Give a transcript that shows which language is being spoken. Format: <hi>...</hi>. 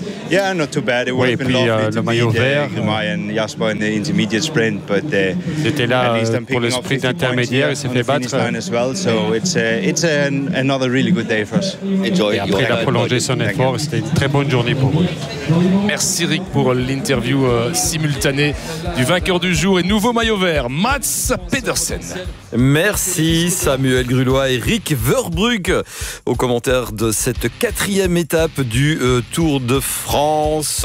<en>Yeah, not too bad. It would have been lovely to meet Romain and Jasper in the intermediate sprint, but</en> <fr>j'étais là pour le sprint intermédiaire et s'est fait battre.</fr> <en>So it's another really good day for us. Enjoy.</en> <fr>Et après, il a prolongé son effort. C'était une très bonne journée pour eux. Merci Rick pour l'interview simultanée du vainqueur du jour et nouveau maillot vert, Mats Pedersen. Merci Samuel Grulois et Rick Verbruck au commentaire de cette quatrième étape du Tour de France.</fr>